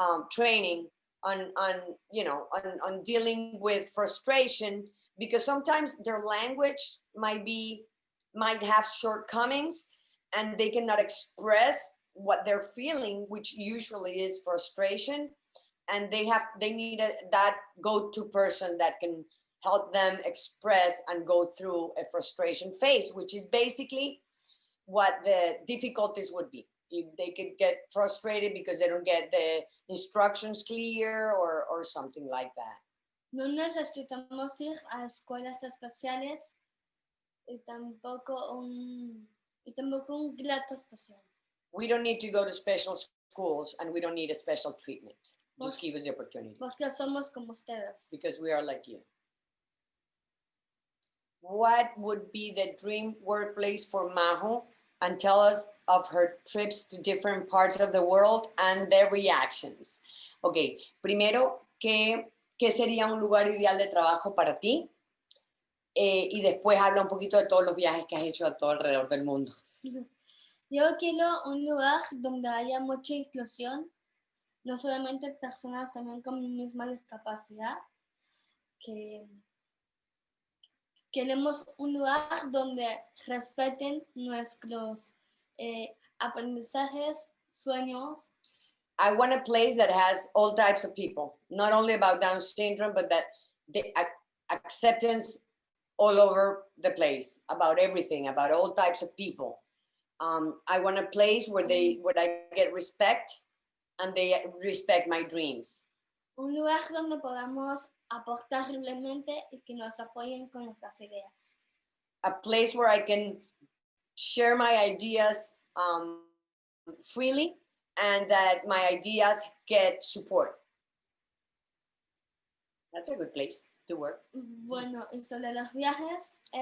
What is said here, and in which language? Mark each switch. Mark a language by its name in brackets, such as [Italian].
[English] training on you know, on dealing with frustration, because sometimes their language might have shortcomings and they cannot express what they're feeling, which usually is frustration, and they need that go-to person that can help them express and go through a frustration phase, which is basically what the difficulties would be. If they could get frustrated because they don't get the instructions clear or something like that. [Spanish] No necesitamos ir a escuelas especiales y tampoco un grato especial. [English] We don't need to go to special schools, and we don't need a special treatment. Just give us the opportunity. [Spanish] Porque somos como ustedes. [English] Because we are like you. What would be the dream workplace for Majo? And tell us of her trips to different parts of the world and their reactions. [Spanish] Ok, primero, ¿qué sería un lugar ideal de trabajo para ti? Y después habla un poquito de todos los viajes que has hecho a todo alrededor del mundo. Yo quiero un lugar donde haya mucha inclusión, no solamente personas también con mi misma discapacidad, que queremos un lugar donde respeten nuestros aprendizajes, sueños. [English] I want a place that has all types of people, not only about Down syndrome, but that the acceptance all over the place, about everything, about all types of people. I want a place where I get respect and they respect my dreams. [Spanish] Un lugar donde podamos aportar libremente y que nos apoyen con nuestras ideas. [English] A place where I can share my ideas freely and that my ideas get support. That's a good place to work. [Spanish] Bueno, y sobre los viajes,